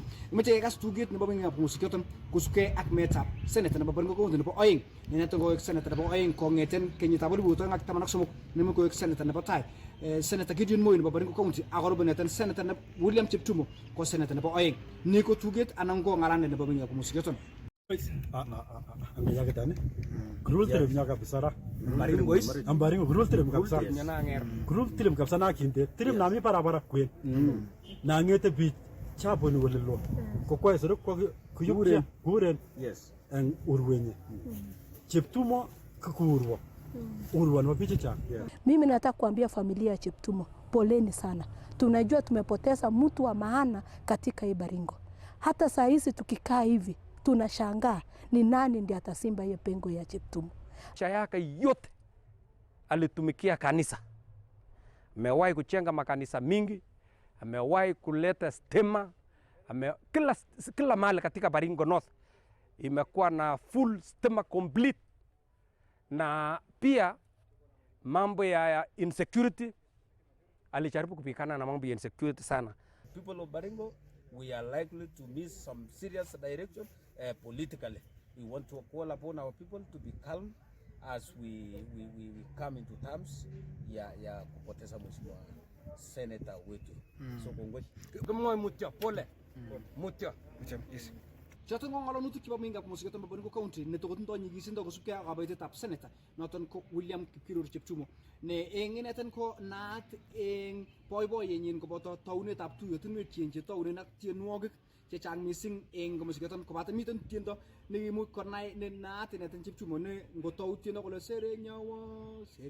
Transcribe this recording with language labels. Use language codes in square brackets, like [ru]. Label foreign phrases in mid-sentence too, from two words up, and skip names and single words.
[kln] Imeche kekas tuget nebo meng'ikab komusik kosubkei ak meetab senator nebo Baringo County nebo oeng inendet koik senator nebo oeng kong'eten kenyitab 2013 nemuch koik senator nebo tai Senator Gideon Moi nebo Baringo County akorubu inendet senator William Cheptumo ko senator nebo oeng ni ko tuget anan ko ng'alalet nebo meng'ikab komusik Kurul terem nya kabisa ra. Baringo kurul terem kabisa. Kurul terem kabisa na kinte. Terem nami para kwen. Na ngete bi chabo ni wolelo. Ko kwa esero ko kuyukuren. Kuren. Yes. En urwenye. Cheptumo kukurwa. Urwa ni mapichi cha. [sw] Mimi nataka kuambia familia ya Cheptumo, poleni sana. Tunajua tumepoteza mtu wa maana katika hii Baringo. Hata saa hizi tukikaa hivi tunashangaa ni nani ndiye atasimba hiyo pengo ya Cheptumo. Maisha yake yote alitumikia kanisa. Amewahi kujenga makanisa mingi, amewahi kuleta stima, kila mahali katika Baringo North imekuwa na full stima complete. Na pia mambo ya insecurity, alijaribu kupikana na mambo ya insecurity sana. [en] People of Baringo, we are likely to miss some serious direction politically. We want to call upon our people to be calm as we come into terms [sw] ya kupoteza mheshimiwa senator wetu. [en] So kongoi. [kln] Kama mutya pole. Mutya. [en] Yes. [kln] Choton ko ngalalutik chebo minga kumusigeton Baringo County ne tokotindo nyigisindo kosubkei ak kabaitetab senator noton ko William Kipkirur Cheptumo ne eng ineten ko naat eng boiboiyenyin koboto taunetab tuyotinwek che taunen ak tienwogik chechang mising eng kumusigeton kobaten miten tiendo nekimuch konai ne naat ineten Cheptumo ne ngotau tiendo kole serenyawo